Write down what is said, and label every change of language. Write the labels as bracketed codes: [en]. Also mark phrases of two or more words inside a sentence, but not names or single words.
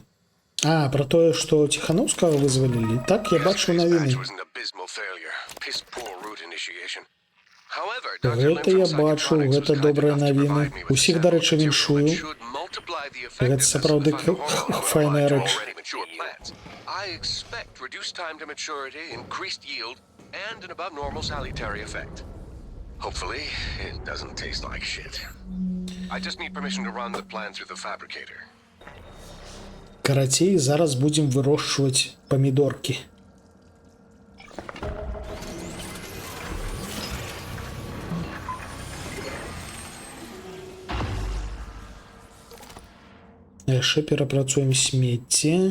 [be] А, про тое, што Ціханаўскага вызвалілі. Так, я бачыў навіны. Гэта я бачыў, гэта добрыя навіны. Усіх, дарэчы, віншую. Гэта сапраўды файная рэч. [en] I expect reduced time to maturity, increased yield, and an above normal salutary effect. Hopefully, it doesn't taste like shit. I just need permission to run the plan through the fabricator. [be] Карацей, зараз будзем вырошчваць памідоркі. Яшчэ перапрацуем смецце.